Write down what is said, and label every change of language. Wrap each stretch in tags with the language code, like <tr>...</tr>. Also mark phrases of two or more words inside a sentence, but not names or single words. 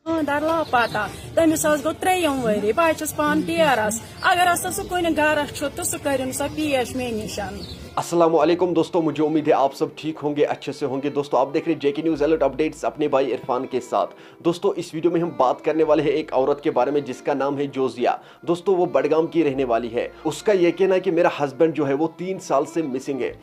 <ks>خاندار لاپتہ تمس گو 3 ؤری بہٕ چھس پان ڈیرس اگر ہسا سہ کُنہِ گرس چھُ تہٕ سُہ کٔرِن سا پیش مے نِشن.</ks> <ur>السلام علیکم دوستوں، مجھے امید ہے آپ سب ٹھیک ہوں گے، اچھے سے ہوں گے. دوستوں آپ دیکھ رہے ہیں JK</ur> <en>news alert updates</en> <ur>اپنے بھائی عرفان کے ساتھ. دوستوں اس ویڈیو میں ہم بات کرنے والے ہیں ایک عورت کے بارے میں جس کا نام ہے جوزیہ. دوستوں وہ بڑگام کی رہنے والی ہے. اس کا یہ کہنا ہے کہ میرا ہسبینڈ جو ہے وہ 3 سال سے مسنگ ہے.</ur>